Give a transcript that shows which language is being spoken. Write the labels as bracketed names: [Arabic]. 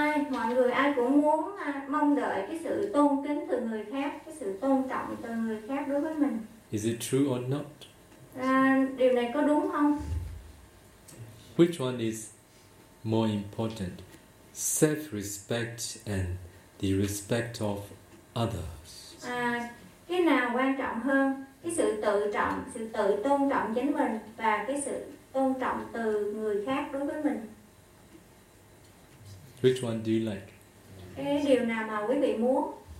[Vietnamese] Mọi người cũng muốn mong đợi cái sự tôn kính từ người khác, cái sự tôn trọng từ người khác đối với mình. [English] Is it true or not? [Vietnamese] Điều này có đúng không? [English] Which one is more important? Self-respect and the respect of others. [Vietnamese] Cái nào quan trọng hơn? Cái sự tự trọng, sự tự tôn trọng chính mình và cái sự tôn trọng từ người khác đối với mình. [English] Which one do you like? [Vietnamese] Cái điều nào mà quý vị muốn?